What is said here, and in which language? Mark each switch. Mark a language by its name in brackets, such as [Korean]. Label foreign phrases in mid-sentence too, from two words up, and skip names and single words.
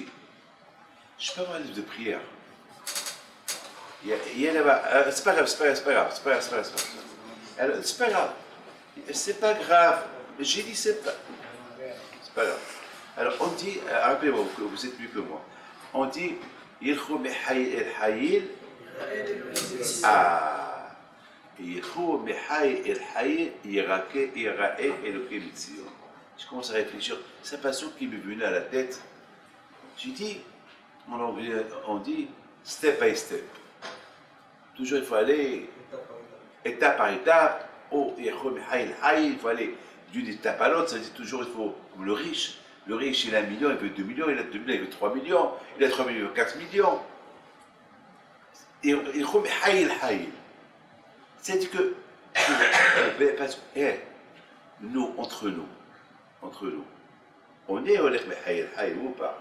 [French] Je peux avoir un livre de prière. Il y a là-bas. C'est pas grave. Alors, c'est pas grave. C'est pas grave. J'ai dit c'est pas grave. Alors on dit, rappelez-moi, vous êtes mieux que moi. On dit, [Hebrew] ילכו מחיל אל חיל. ילכו מחיל אל חיל, יראה אל אלהים בציון. [French] Je commence à réfléchir. C'est un passage qui m'est venu à la tête. J'ai dit, en anglais, on dit [English] step by step. [French] Toujours il faut aller étape par étape. Il faut aller d'une étape à l'autre. Ça dit toujours il faut, comme le riche. Le riche, il a 1 million, il veut 2 millions, il a 2 millions, il veut 3 millions, il a 3 millions, il veut 4 millions. Il faut c'est-à-dire que, nous, entre nous, on est au ou pas?